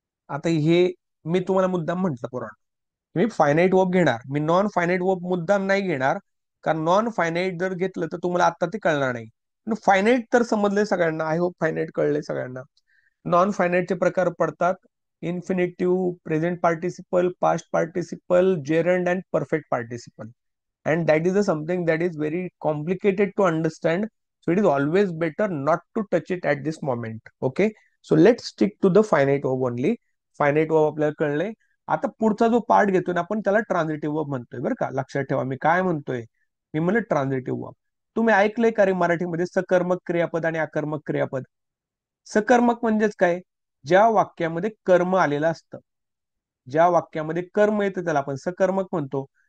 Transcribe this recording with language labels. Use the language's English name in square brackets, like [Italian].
[Marathi] आता हे मी तुम्हाला मुद्दाम म्हंटल पुराण, मी फायनाईट वर्ब घेणार, मी नॉन फायनाईट वर्ब मुद्दाम नाही घेणार, कारण नॉन फायनाईट जर घेतलं तर तुम्हाला आता ते कळणार नाही. पण फायनाईट तर समजले सगळ्यांना, आय होप फायनाईट कळले सगळ्यांना. नॉन फायनाईटचे प्रकार पडतात infinitive, present participle, past participle, gerund and perfect participle. [English] And that is something that is very complicated to understand, so it is always better not to touch it at this moment. Okay, so let's stick to the finite verb only. [Marathi] Finite verb आपल्याला कळले. आता पुढचा जो part घेतोय ना आपण त्याला ट्रान्झिटिव्ह verb म्हणतोय बरं का, लक्षात ठेवा मी काय म्हणतोय. मी म्हणलं ट्रान्झिटिव्ह वर्ब. तुम्ही ऐकलंय का रे मराठीमध्ये सकर्मक क्रियापद आणि अकर्मक क्रियापद? सकर्मक म्हणजेच काय, ज्या वाक्यामध्ये कर्म आलेलं असतं, ज्या वाक्यामध्ये कर्म येतं त्याला आपण सकर्मक म्हणतो.